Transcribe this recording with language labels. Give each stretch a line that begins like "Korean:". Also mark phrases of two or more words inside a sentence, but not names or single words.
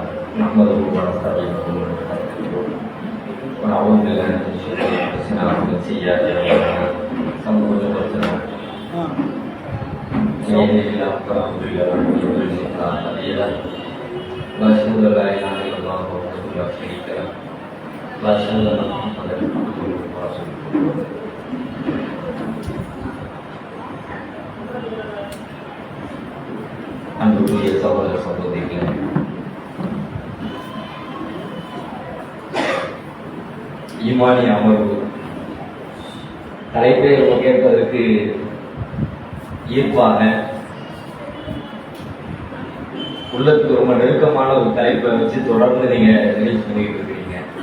Arabic: نحمده ونستعينه ونستغفره ونعوذ بالله من شرور انفسنا ومن سيئات اعمالنا من يهده الله فلا مضل له ومن يضلل فلا هادي له واشهد ان لا اله الا الله وحده لا شريك له واشهد ان محمدا عبده ورسوله.
Tamil: அன்புக்குரிய சகோதர சகோதரிகளே, ஈமானி அமர்வு தலைப்பை கேட்பதற்கு ஈர்ப்பாக உள்ளத்துக்கு ரொம்ப நெருக்கமான ஒரு தலைப்பை வச்சு தொடர்ந்து நீங்க நிகழ்ச்சி பண்ணிட்டு இருக்கிறீங்க.